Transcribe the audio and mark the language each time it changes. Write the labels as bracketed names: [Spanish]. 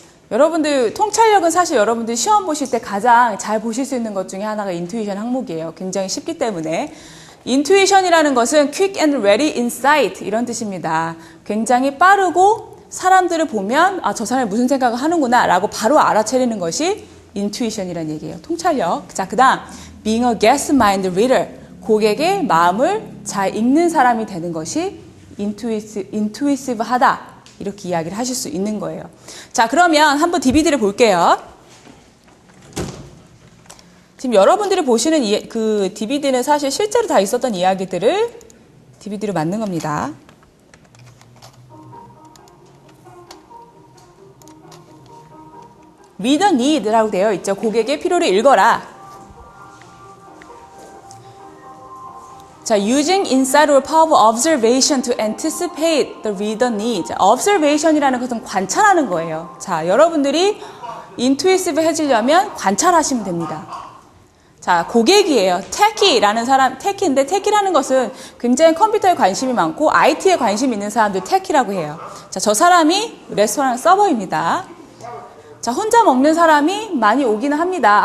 [Korean] 여러분들 통찰력은 사실 여러분들 시험 보실 때 가장 잘 보실 수 있는 것 중에 하나가 인투이션 항목이에요. 굉장히 쉽기 때문에. 인투이션이라는 것은 quick and ready insight 이런 뜻입니다. 굉장히 빠르고 사람들을 보면 아, 저 사람이 무슨 생각을 하는구나 라고 바로 알아차리는 것이 인투이션이라는 얘기예요. 통찰력. 자, 그 다음 being a guest mind reader. 고객의 마음을 잘 읽는 사람이 되는 것이 인투이시브하다. 이렇게 이야기를 하실 수 있는 거예요. 자, 그러면 한번 DVD를 볼게요. 지금 여러분들이 보시는 그 DVD는 사실 실제로 다 있었던 이야기들을 DVD로 만든 겁니다. Read the need 라고 되어 있죠. 고객의 필요를 읽어라. [English] 자, using insight or power of observation to anticipate the reader needs. [Korean] observation이라는 것은 관찰하는 거예요. 자, 여러분들이 intuitive 해지려면 관찰하시면 됩니다. 자, 고객이에요. techie라는 사람, tech인데 tech이라는 것은 굉장히 컴퓨터에 관심이 많고 IT에 관심이 있는 사람들 tech이라고 해요. 자, 저 사람이 레스토랑 서버입니다. 자, 혼자 먹는 사람이 많이 오기는 합니다.